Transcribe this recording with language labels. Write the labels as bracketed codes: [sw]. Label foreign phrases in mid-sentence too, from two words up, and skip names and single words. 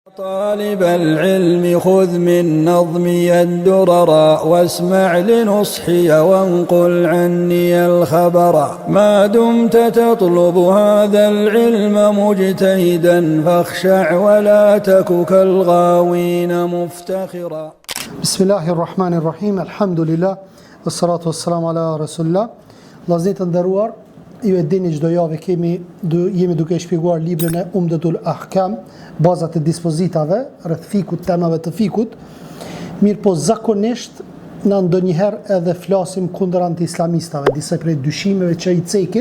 [ar] طالب العلم خذ من نظمي الدرر واسمع لنصحي وانقل عني الخبر ما دمت تطلب هذا العلم مجتهدا فاخشع ولا تك كالغاوين مفتخرا. بسم الله الرحمن الرحيم الحمد لله والصلاة والسلام على رسول الله. [sq] Vllazërit të nderuar, ju e dini çdo javë jemi duke shpjeguar librin e Umdatul Ahkam, bazat e dispozitave rreth fikut, temave të fikut. Mirë po zakonisht na ndonjëherë edhe flasim kundër anti-islamistave, disa prej dyshimeve që i cekin.